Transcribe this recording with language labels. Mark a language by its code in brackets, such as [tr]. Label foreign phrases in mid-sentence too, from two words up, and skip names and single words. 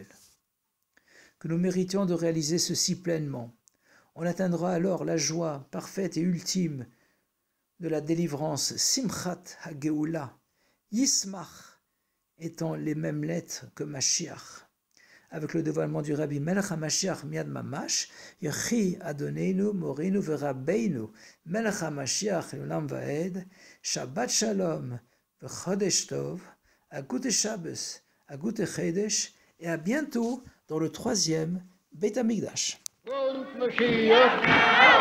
[fr] Que nous méritions de réaliser ceci pleinement. On atteindra alors la joie parfaite et ultime de la délivrance, [he] שמחת הגאולה, [fr] Yismach étant les mêmes lettres que Mashiach. Avec le dévoilement du [he] רבי מלך המשיח מיד ממש, יחי אדוננו מורנו ורבנו מלך המשיח עולם ועד, שבת שלום וחודש טוב, [yi] א גוטן שבת, א גוטן חודש, [fr] et à bientôt dans le 3e [he] בית המקדש.